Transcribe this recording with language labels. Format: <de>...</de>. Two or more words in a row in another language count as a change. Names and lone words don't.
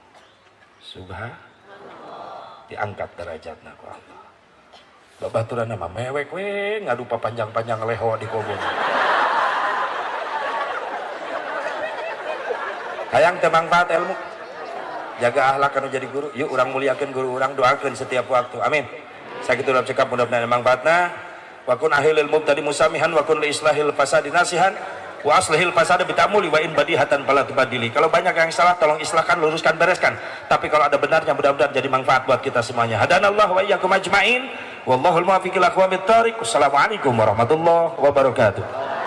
<su>diangkat derajatna ku Allah babaturan nama mewek we ngadu panjang-panjang leho di kobong hayang teu mangfaat ilmu jaga akhlak anu jadi guru yuk urang muliakeun guru urang doakeun setiap waktu amin sakitu urang cekap mudah-mudahan mangfaatna</su> <ar>وكن لأهل المبتدي مسامحا وكن لإصلاح الفساد ناصحا وأصلح الفساد بالتأمل وإن بديهة فلا تبادل</ar> <id>kalau banyak yang salah tolong islahkan luruskan bereskan tapi kalau ada benarnya mudah-mudahan jadi manfaat buat kita semuanya</id> <ar>هدانا الله وإياكم أجمعين والله الموفق إلى أقوم الطريق والسلام عليكم ورحمة الله وبركاته</ar>